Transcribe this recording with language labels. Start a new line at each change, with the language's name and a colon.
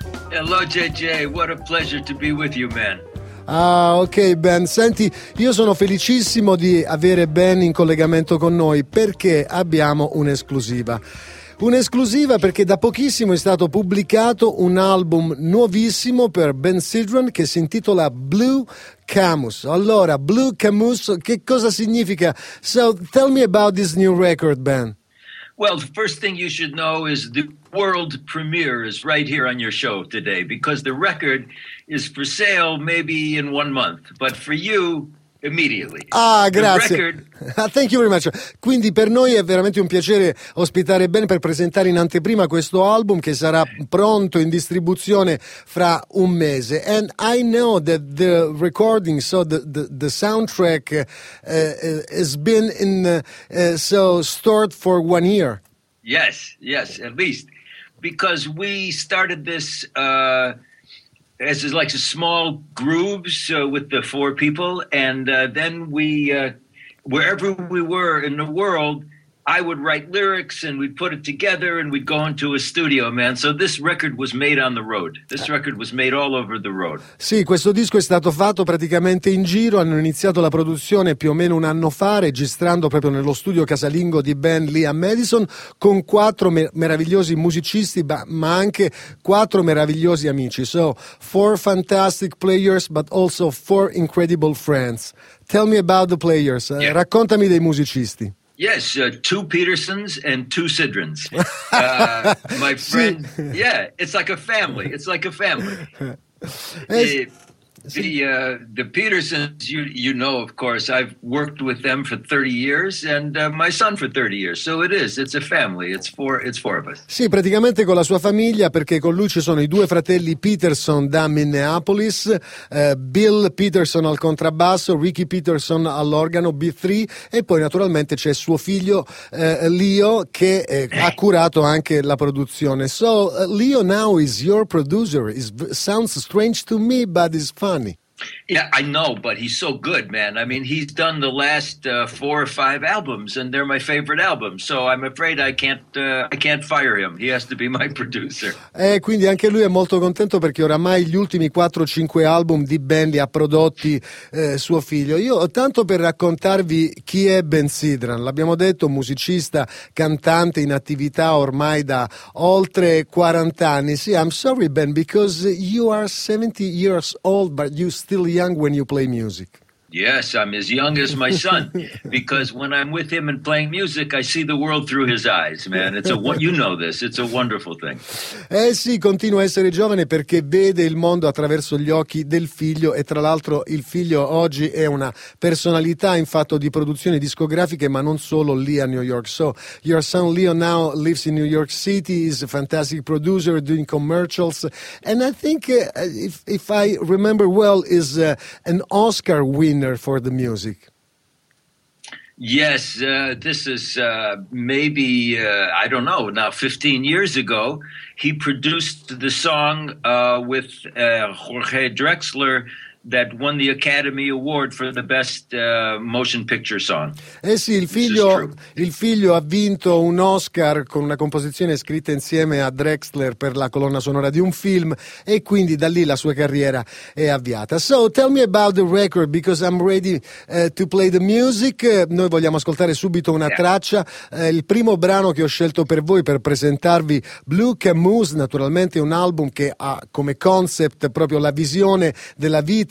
English: Hello JJ, what a pleasure to be with you, man.
Italian: Ah, ok Ben, senti, io sono felicissimo di avere Ben in collegamento con noi perché abbiamo un'esclusiva. Un'esclusiva perché da pochissimo è stato pubblicato un album nuovissimo per Ben Sidran che si intitola Blue Camus. Allora, Blue Camus, che cosa significa?
English: So, tell me about this new record, Ben. Well, the first thing you should know is the world premiere is right here on your show today, because the record is for sale maybe in 1 month, but for you, immediately. Ah,
Italian: grazie.
English: Thank you very much.
Italian: Quindi per noi è veramente un piacere ospitare Ben per presentare in anteprima questo album che sarà pronto in distribuzione fra un mese.
English: And I know that the recording, so the soundtrack has been in so stored for 1 year. Yes, yes, at least. Because we started this as is like a small grooves with the four people, and then we wherever we were in the world, I would write lyrics and we'd put it together and we'd go into a studio, man. So this record was made on the road. This record was made all over the road.
Italian: Sì, questo disco è stato fatto praticamente in giro. Hanno iniziato la produzione più o meno un anno fa, registrando proprio nello studio casalingo di Ben lì a Madison, con quattro meravigliosi musicisti, ma anche quattro meravigliosi amici.
English: So, four fantastic players, but also four incredible friends. Tell me about the players. Yeah.
Italian: Raccontami dei musicisti.
English: Yes, two Petersons and two Sidrans. My friend, sì. Yeah, it's like a family. It's like a family. The Petersons, you know, of course, I've worked with them for 30 years and my son for 30 years. So it is, it's a family. It's four of us.
Italian: Sì, praticamente con la sua famiglia, perché con lui ci sono i due fratelli Peterson da Minneapolis, Bill Peterson al contrabbasso, Ricky Peterson all'organo B3, e poi naturalmente c'è suo figlio Leo, che ha curato anche la produzione.
English: So Leo now is your producer. It sounds strange to me, but it's fun. Yeah, I know, but he's so good, man. I mean, he's done the last four or five albums, and they're my favorite albums. So I'm afraid I can't fire him. He has to be my producer.
Italian: Quindi anche lui è molto contento perché oramai gli ultimi 4-5 album di Ben li ha prodotti suo figlio. Io tanto per raccontarvi chi è Ben Sidran. L'abbiamo detto, musicista, cantante in attività ormai da oltre 40 anni.
English: Sì, I'm sorry, Ben, because you are 70 years old, but you still young when you play music. Yes, I'm as young as my son, because when I'm with him and playing music, I see the world through his eyes, man. It's a, you know this, it's a wonderful thing.
Italian: Sì, continua a essere giovane perché vede il mondo attraverso gli occhi del figlio, e tra l'altro il figlio oggi è una personalità in fatto di produzioni discografiche, ma non solo, lì a New York.
English: So your son Leo now lives in New York City, is a fantastic producer doing commercials, and I think if I remember well, is an Oscar winner for the music. Yes, this is maybe, I don't know, now 15 years ago, he produced the song with Jorge Drexler that won the Academy Award for the best motion picture song.
Italian: Eh sì, il figlio ha vinto un Oscar con una composizione scritta insieme a Drexler per la colonna sonora di un film, e quindi da lì la sua carriera è avviata.
English: So tell me about the record, because I'm ready to play the music.
Italian: Noi vogliamo ascoltare subito una traccia. Il primo brano che ho scelto per voi per presentarvi, Blue Camus, naturalmente un album che ha come concept proprio la visione della vita